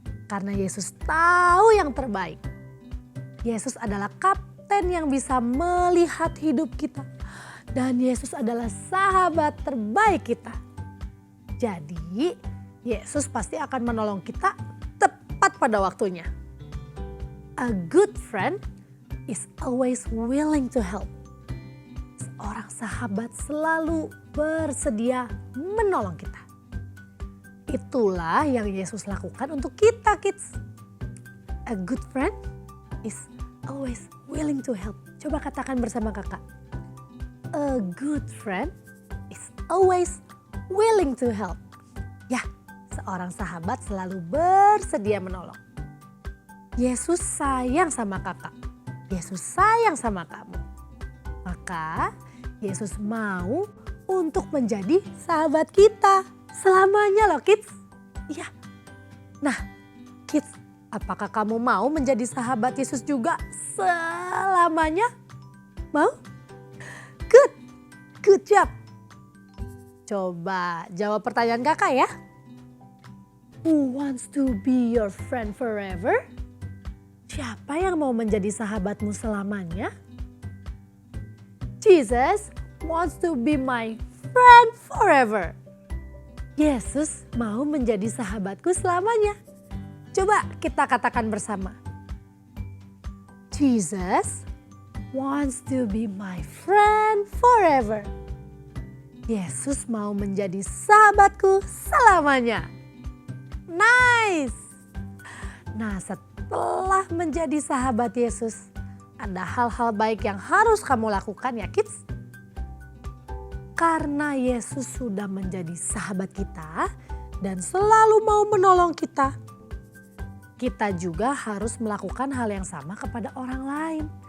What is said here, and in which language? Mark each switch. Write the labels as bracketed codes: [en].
[id] Karena Yesus tahu yang terbaik. Yesus adalah kapten yang bisa melihat hidup kita. Dan Yesus adalah sahabat terbaik kita. Jadi Yesus pasti akan menolong kita tepat pada waktunya. [en] A good friend is always willing to help. [id] Seorang sahabat selalu bersedia menolong kita. Itulah yang Yesus lakukan untuk kita, kids. [en] A good friend is always willing to help. [id] Coba katakan bersama kakak. [en] A good friend is always willing to help. [id] Ya, seorang sahabat selalu bersedia menolong. Yesus sayang sama kakak. Yesus sayang sama kamu. Maka Yesus mau untuk menjadi sahabat kita selamanya loh kids. Iya. Nah kids, apakah kamu mau menjadi sahabat Yesus juga selamanya? Mau? [en] Good job. [id] Coba jawab pertanyaan kakak ya. [en] Who wants to be your friend forever? [id] Siapa yang mau menjadi sahabatmu selamanya? [en] Jesus wants to be my friend forever. [id] Yesus mau menjadi sahabatku selamanya. Coba kita katakan bersama. [en] Jesus wants to be my friend forever. [id] Yesus mau menjadi sahabatku selamanya. Nice. Nah, setelah menjadi sahabat Yesus, ada hal-hal baik yang harus kamu lakukan ya kids. Karena Yesus sudah menjadi sahabat kita dan selalu mau menolong kita, kita juga harus melakukan hal yang sama kepada orang lain.